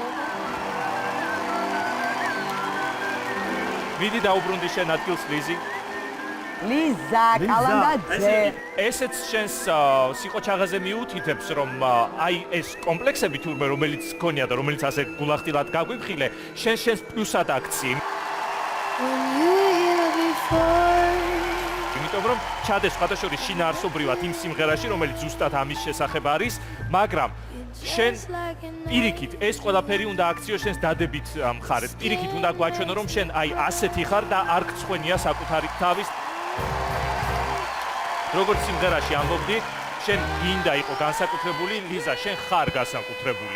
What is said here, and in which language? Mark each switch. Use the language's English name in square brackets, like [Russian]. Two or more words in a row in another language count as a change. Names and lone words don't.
[Georgian] მიდი დაუბრუნდი შენ ადგილს ლიზი. ლიზა კალანდაძე. ესეც შენს სიყოჩაღაზე მიუთითებს რომ აი ეს კომპლექსები თურმე რომელიც გქონია და რომელიც ასე გულახდილად გაგვიფხილე შენს პლუსად აქცი. [English] When you were here before. [Georgian] იმიტომ რომ ჩადეს სხვადასხვა შინაარსობრივად იმ სიმღერაში რომელიც ზუსტად ამის შესახებ არის, მაგრამ შენ პირიქით ეს ყველაფერი უნდა აქციო შენს დადებით მხარეს. პირიქით უნდა გვაჩვენო რომ შენ აი ასეთი ხარ და არ გწყვენია საკუთარი თავის როგორც სიმღერაში ამბობდი, შენ გინდა იყო განსაკუთრებული, ლიზა, შენ ხარ განსაკუთრებული.